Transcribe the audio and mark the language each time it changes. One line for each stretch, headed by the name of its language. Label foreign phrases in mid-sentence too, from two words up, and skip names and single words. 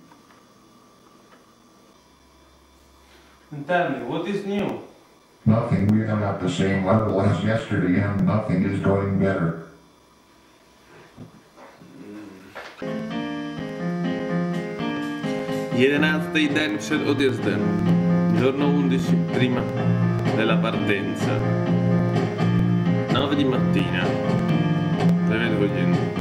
English: And tell me, what is new? Nothing, we are at the same level as yesterday, and nothing is going better.
Czech: 11. den před odjezdem.
Italian: Giorno 11 prima della partenza. 9 di mattina. 9 hodin.